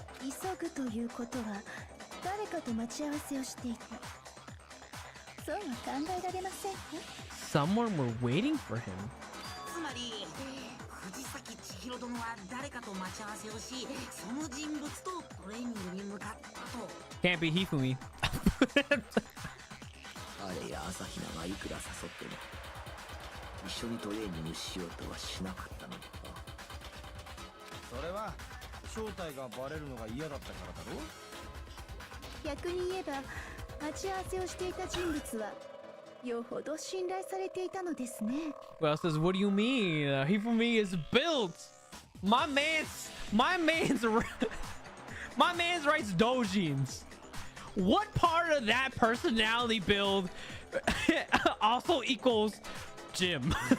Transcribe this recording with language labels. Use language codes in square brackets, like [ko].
[ja] 急ぐということは誰かと待ち合わせをしていた。そうは考えられませんか？ [en] Someone were waiting for him. [ja] つまり藤崎千尋殿は誰かと待ち合わせをし、その人物とトレーニングに向かったと。 [en] Can't be Hifumi. [ja] あれや朝比奈がいくら誘っても一緒にトレーニングしようとはしなかったのだ。それは正体がバレるのが嫌だったからだろ。逆に言えば待ち合わせをしていた人物はよほど信頼されていたのですね。 [en] Well, says, what do you mean? Hifumi is built. My man's writes doujins. What part of that personality build also equals Jim?